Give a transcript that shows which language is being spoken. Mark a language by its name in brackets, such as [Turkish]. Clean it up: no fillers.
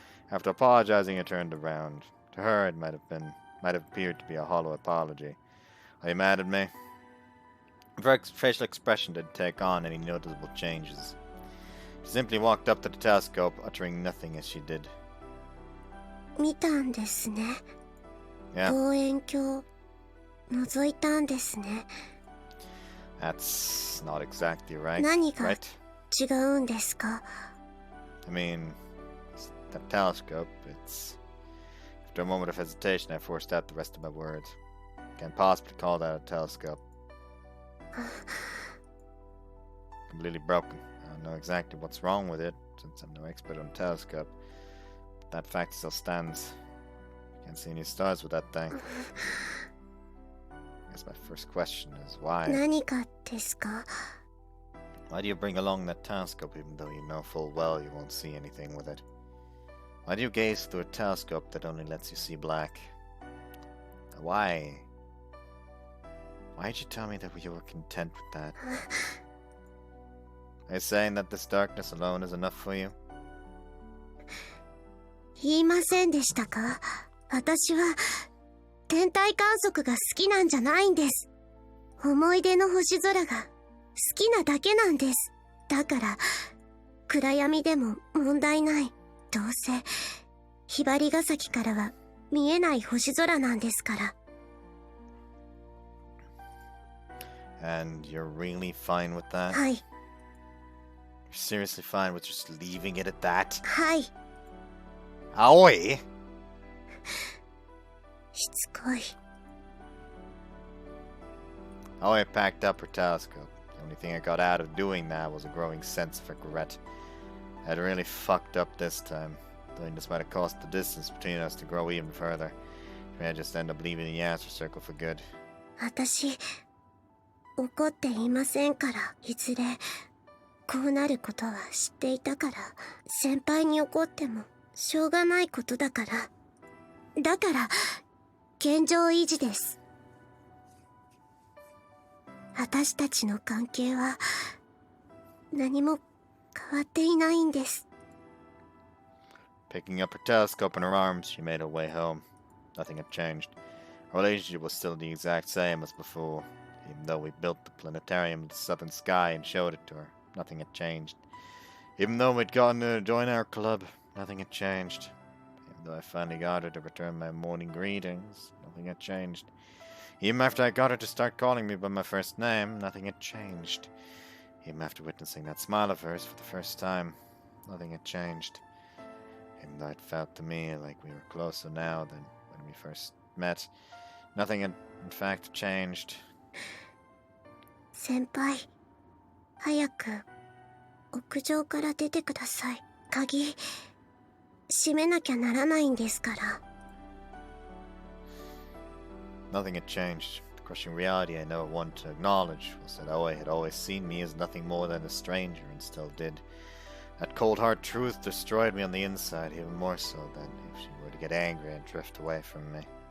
[English] After apologizing, I turned around. To her, it might have appeared to be a hollow apology. Are you mad at me? Her facial expression didn't take on any noticeable changes. She simply walked up to the telescope, uttering nothing as she did. [Japanese] 見たんですね。 [English] Yeah, [Japanese] 望遠鏡覗いたんですね。 [English] that's not exactly right. [Japanese] 何が [English] Right? [Japanese] 違うんですか？ [English] I mean, that telescope, it's... After a moment of hesitation, I forced out the rest of my words. Can't possibly call that a telescope. Completely broken. I don't know exactly what's wrong with it, since I'm no expert on telescope. But that fact still stands. Can't see any stars with that thing. I guess my first question is why? [Japanese] 何かですか？ [English] Why do you bring along that telescope even though you know full well you won't see anything with it? Why do you gaze through a telescope that only lets you see black? Why? Why did you tell me that you were content with that? Are you saying that this darkness alone is enough for you? [Japanese] 言いませんでしたか？私は天体観測が好きなんじゃないんです。思い出の星空が好きなだけなんです。だから暗闇でも問題ない。どうせひばりが崎からは見えない星空なんですから。 [English] And you're really fine with that? [Japanese] はい [English] You're seriously fine with just leaving it at that? [Japanese] はい。 [English] Aoi! [Japanese] しつこい。 [English] Aoi packed up her telescope. The only thing I got out of doing that was a growing sense of regret. I had really fucked up this time. Doing this might have caused the distance between us to grow even further. I may just end up leaving the answer circle for good. [Japanese] 私怒っていませんから。いずれこうなることは知っていたから。先輩に怒ってもしょうがないことだから。だから現状維持です。私たちの関係は何も変わっていないんです。 [English] Picking up her telescope in her arms, she made her way home. Nothing had changed. Our relationship was still the exact same as before. Even though we built the planetarium in the southern sky and showed it to her, nothing had changed. Even though we'd gotten her to join our club, nothing had changed. Even though I finally got her to return my morning greetings, nothing had changed. Even after I got her to start calling me by my first name, nothing had changed. Even after witnessing that smile of hers for the first time, nothing had changed. Even though it felt to me like we were closer now than when we first met, nothing had in fact changed. [Japanese] 先輩、早く屋上から出てください。鍵閉めなきゃならないんですから。 [English] Nothing had changed. The crushing reality I never wanted to acknowledge was that Aoi had always seen me as nothing more than a stranger and still did. That cold hard truth destroyed me on the inside even more so than if she were to get angry and drift away from me.